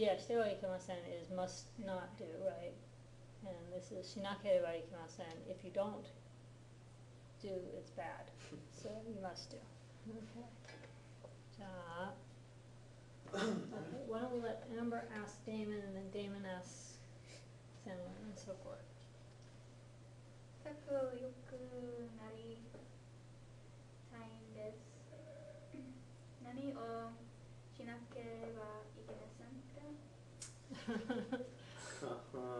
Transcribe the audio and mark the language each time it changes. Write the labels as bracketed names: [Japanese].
[English] Yeah, [Japanese] してはいけません [English] is must not do, right? And this is [Japanese] しなければいけません. [English] If you don't do, it's bad. So you must do. Okay. [Japanese] じゃあ、 [English] okay, why don't we let Amber ask Damon and then Damon asks Sandler and so forth. [Japanese] 仲良くなりたいんです。何をしなければいけませんか？